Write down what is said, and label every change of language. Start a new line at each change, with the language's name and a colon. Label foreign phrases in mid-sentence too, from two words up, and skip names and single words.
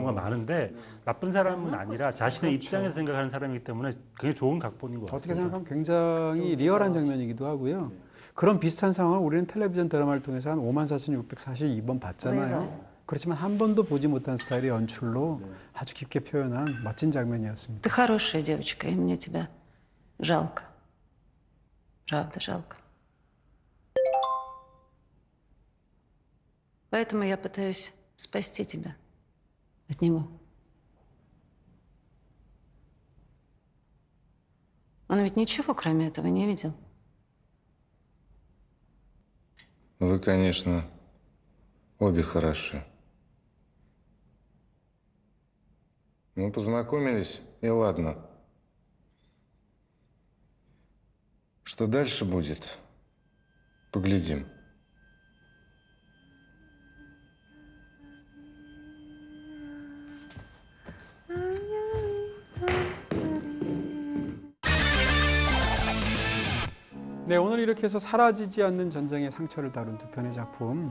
Korean: 경우가 많은데 나쁜 사람은 아니라 자신의 입장에서 생각하는 사람이기 때문에 그게 좋은 각본인 것 같아요. 어떻게 생각하면 굉장히 리얼한 장면이기도 하고요. 그런 비슷한 상황을 우리는 텔레비전 드라마를 통해서 한 54,642번 봤잖아요. 그렇지만 한 번도 보지 못한 스타일의 연출로 아주 깊게 표현한 멋진 장면이었습니다.
Russian: Ты хорошая девочка, и мне тебя жалко. Правда, жалко. Поэтому я пытаюсь спасти тебя от него. Он ведь ничего, кроме этого, не видел. Вы, конечно, обе хороши. Ну, познакомились, и ладно. Что дальше будет, поглядим.
Korean: 네, 오늘 이렇게 해서 사라지지 않는 전쟁의 상처를 다룬 두 편의 작품